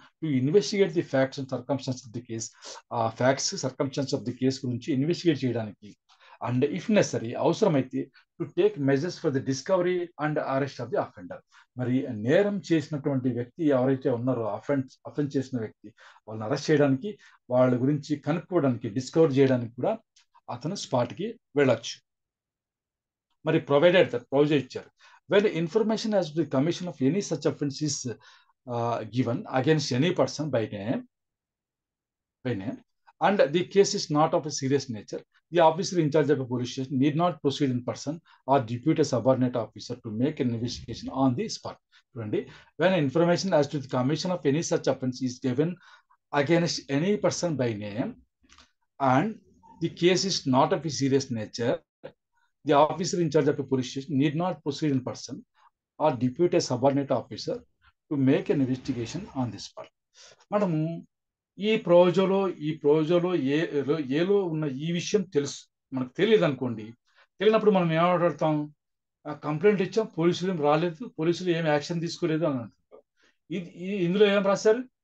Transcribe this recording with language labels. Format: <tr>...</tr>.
<en>To investigate the facts and circumstances of the case.</en> <te>ఆ facts circumstances of the case గురించి investigate చేయడానికి,</te> <en>And if necessary అవసరమైతే to take measures for the discovery and arrest of the offender.</en> <te>మరి నేరం చేసినటువంటి వ్యక్తి ఎవరైతే ఉన్నారో, అఫెన్స్ చేసిన వ్యక్తి, వాళ్ళని అరెస్ట్ చేయడానికి, వాళ్ళ గురించి కనుక్కోవడానికి, డిస్కవర్ చేయడానికి కూడా అతను స్పాట్కి వెళ్ళొచ్చు. మరి ప్రొవిజన్ ఇచ్చారు.</te> <en>When information as to the commission of any such offence is given against any person by name and the case is not of a serious nature, the officer in charge of a police station need not proceed in person or depute a subordinate officer to make an investigation on the spot. When information as to the commission of any such offense is given against any person by name and the case is not of a serious nature, the officer in charge of a police station need not proceed in person or depute a subordinate officer to make an investigation on the spot.</en> <te>మనము ఈ ప్రోజోలో ఏలో ఉన్న ఈ విషయం తెలుసు, మనకు తెలియదు అనుకోండి. తెలియనప్పుడు మనం ఏమాడతాం? కంప్లైంట్ ఇచ్చాం, పోలీసులు ఏం రాలేదు, పోలీసులు ఏం యాక్షన్ తీసుకోలేదు అని అంటుంటాం. ఇందులో ఏం రాశారు?</te>